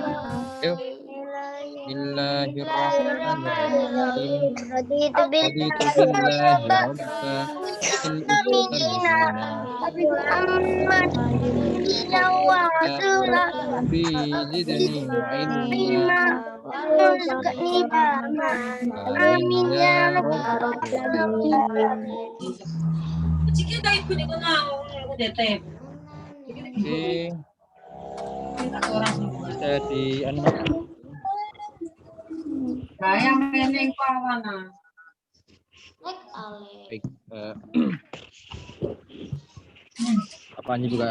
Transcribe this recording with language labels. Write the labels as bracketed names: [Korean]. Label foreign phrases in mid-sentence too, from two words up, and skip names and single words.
[Indonesian] Yuk, Bismillahirrahmanirrahim. [Arabic] رضيت بالله ربا وبالإسلام دينا رب زدني علما آمين يا رب العالمين. [Indonesian] Oke, bisa di baik, Panji buka.